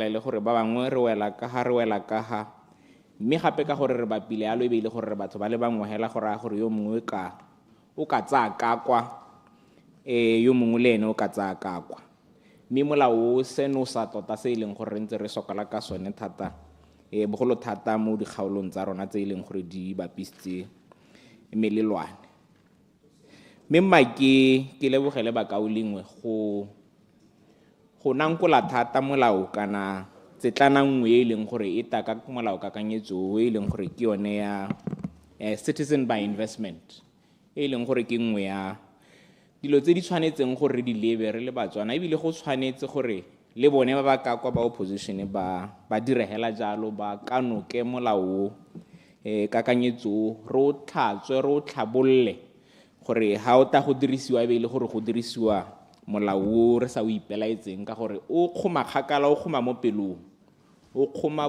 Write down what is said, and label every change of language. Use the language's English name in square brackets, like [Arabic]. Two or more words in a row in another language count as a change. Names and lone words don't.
[Tswana] le gore ba bangwe re wela ka ha mme gape ka gore re bapile a lo e beile gore batho ba le bangwe hela gore a gore yo mongwe o ka tsaya kakwa yo mongwe le ene o ka tsaya kakwa mme molao seno sa tota se e leng gore re ntse re sokola ka sone thata bogolo thata mo dikgaolong tsa rona tse e leng gore di bapisitse melelwane. Mme mma ke lebogele bakaolengwe go nankola thata molao kana tsetlana nngwe e leng gore e taka molao kakanyetso e leng gore ke yone ya [English] citizen by investment [Tswana] e leng gore ke nngwe ya dilo tse di tshwanetseng gore re di lebe re le Batswana, ebile go tshwanetse gore le bone ba ba ka kwa ba opposition ba direhela jalo ba kanoke molao kakanyetso ro tlhatswe ro tlhabolle gore ha o ta go dirisiwa e le gore go dirisiwa molao re sa o ipelaetseng ka gore o khoma kgakala o khoma mo pelong o khoma